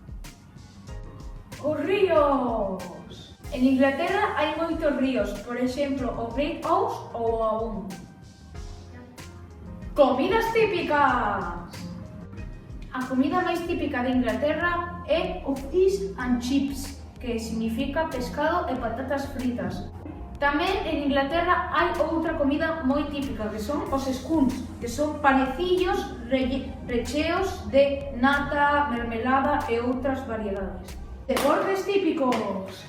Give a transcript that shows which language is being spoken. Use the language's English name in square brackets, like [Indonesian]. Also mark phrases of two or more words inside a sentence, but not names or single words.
[Galician] Os ríos. En Inglaterra hai moitos ríos, por exemplo, o Great Ouse ou o Avon. Comidas típicas. A comida máis típica de Inglaterra é o [English] fish and chips, [Galician] que significa pescado e patatas fritas. Tamén en Inglaterra hai outra comida moi típica, que son os scones, que son panecillos recheos de nata, mermelada e outras variedades. Deportes típicos.